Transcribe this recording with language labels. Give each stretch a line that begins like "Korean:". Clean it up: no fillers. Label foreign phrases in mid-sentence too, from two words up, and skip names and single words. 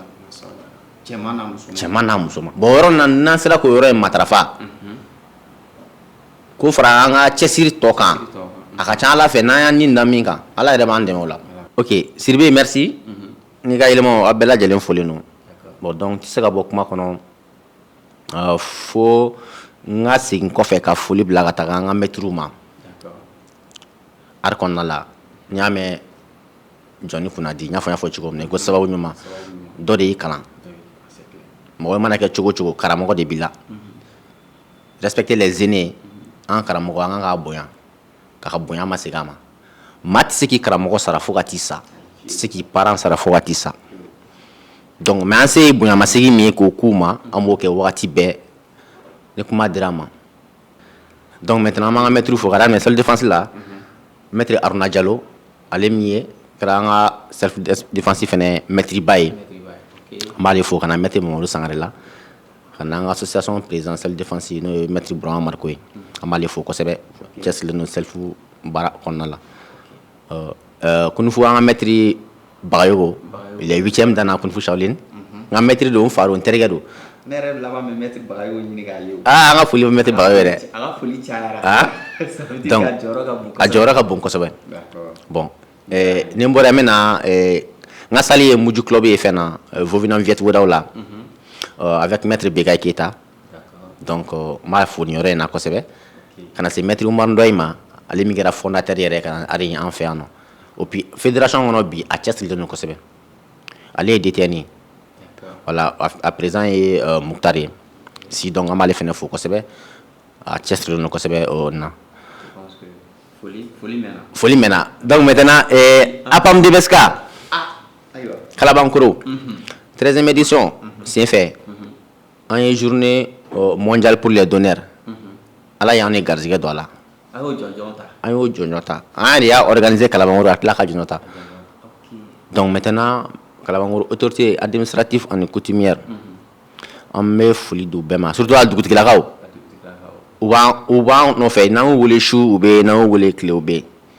Bambara: cɛman n'a muso ma bon o yɔrɔ in na n'an sera k'o yɔrɔ in matarafa k'o fara an ka cɛsiri tɔ kan a ka ca ala fɛ n'an y'an nin da min kan ala yɛrɛ b'an dɛmɛ o la ok Sidibe merci n'i ka yɛlɛmaw a bɛɛ lajɛlen folen don
French: bon donc
Bambara: tɛ se ka bɔ kuma kɔnɔ fo n ka segin kɔfɛ ka foli bila ka taga an ka mɛtiriw ma ari kɔnɔna la n y'a mɛn Johnny Kunadi n y'a fɔ cogo min na ko sababu ɲuman dɔ de y'i kalan mɔgɔ mana kɛ cogo cogo karamɔgɔ de b'i la
French: respecter les aînés
Bambara: an karamɔgɔ an kan k'a bonya k'a ka bonya ma segin a ma maa tɛ se k'i karamɔgɔ sara fo ka t'i sa tɛ se k'i parent sara fo ka t'i sa
French: donc mais
Bambara: an se ye bonya ma segin min ye k'o k'u ma an b'o kɛ wagati bɛɛ ni kuma dira an ma
French: donc maintenant
Bambara: an b'an ka maitre fo ka daminɛ
French: self défense
Bambara: la maître Aruna Diallo ale min ye kɛra an ka
French: self défense
Bambara: fɛnɛ maître ba ye an b'ale fo ka na maître Mamadou Sangare la ka na an ka
French: association président self défense
Bambara: n'o ye maître Burama Mariko ye an b'ale fo kosɛbɛ cɛsirilen don self baara kɔnɔna la Kunufu an ka maître Bagayogo
French: il est 8e
Bambara: dan na Kunufu Shaolin n ka maître don n fa don n terikɛ don ne yɛrɛ laban bɛ maître Bagayogo ɲini k'a ye an ka foli bɛ maître Bagayogo yɛrɛ a ka foli cayara donc a jɔyɔrɔ ka bon kosɛbɛ bon ni n bɔra n bɛna n ka sali ye Muju club ye fɛn na Vovinam Viet Wodaw la avec maître Begaye Keita donc n b'a fo nin yɔrɔ in na kosɛbɛ ka na se maître Umar Ndoye ma ale min kɛra fondateur yɛrɛ ka ari an fɛ yan nɔ
French: et puis fédération
Bambara: kɔnɔ bi a cɛsirilen don kosɛbɛ ale ye DTN ye
French: voilà à présent
Bambara: ye Muktar ye si donc an b'ale fɛnɛ fo kosɛbɛ a cɛsirilen don kosɛbɛ o na foli mɛnna
French: donc maintenant
Bambara: APAM DBSK Kalabankoro 13e édition senfɛ an ye
French: journée mondiale pour les donneurs
Bambara: ala y'an ni garizigɛ don a la an y'o jɔnjɔn ta an yɛrɛ y'a organisé Kalabankoro a tila ka jɔnjɔn ta
French: donc maintenant
Bambara: Kalabankoro
French: autorité administrative
Bambara: ani coutumière an bɛ foli d'u bɛɛ ma surtout a dugutigilakaw u b'an nɔfɛ n'an y'u wele su u bɛ yen n'an y'u wele tile u bɛ yen